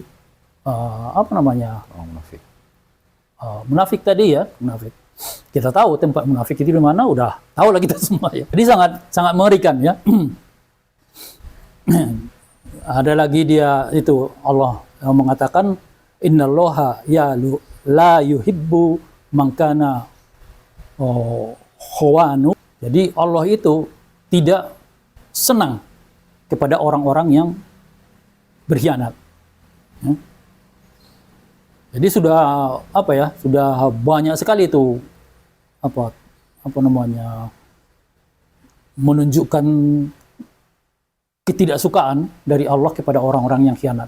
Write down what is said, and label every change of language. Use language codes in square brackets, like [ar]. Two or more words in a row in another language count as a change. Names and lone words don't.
[id] orang munafik. Munafik tadi, ya, munafik. Kita tahu tempat munafik itu di mana, udah tahu lah kita semua, ya. Jadi sangat mengerikan, ya. Ada lagi dia itu Allah yang mengatakan [ar] إن الله لا يحب من كان خوانا. [id] Jadi Allah itu tidak senang kepada orang-orang yang berkhianat, ya. Jadi sudah sudah banyak sekali itu menunjukkan ketidaksukaan dari Allah kepada orang-orang yang khianat.